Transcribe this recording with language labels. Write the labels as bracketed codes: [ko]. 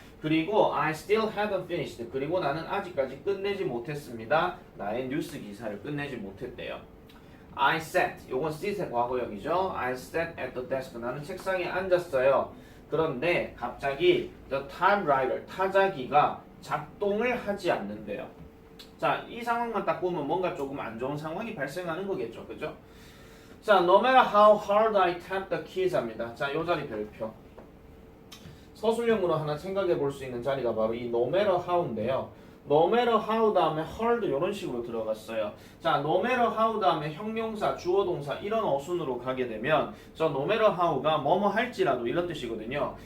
[en] 그리고 I still haven't finished. [ko] 그리고 나는 아직까지 끝내지 못했습니다. 나의 뉴스 기사를 끝내지 못했대요. [en] I sat. [ko] 요건 sit의 과거형이죠. [en] I sat at the desk. [ko] 나는 책상에 앉았어요. 그런데 갑자기 [en] the typewriter, [ko] 타자기가 작동을 하지 않는데요. 자, 이 상황만 딱 보면 뭔가 조금 안 좋은 상황이 발생하는 거겠죠. 그죠? [en] 자, no matter how hard I tap the keys 합니다. [ko] 자, 요 자리 별표. 서술형으로 하나 생각해 볼 수 있는 자리가 바로 이 no matter how인데요. no matter how 다음에 hard 이런 식으로 들어갔어요. 자, no matter how 다음에 형용사, 주어 동사 이런 어순으로 가게 되면 저 no matter how가 뭐뭐 할지라도 이런 뜻이거든요.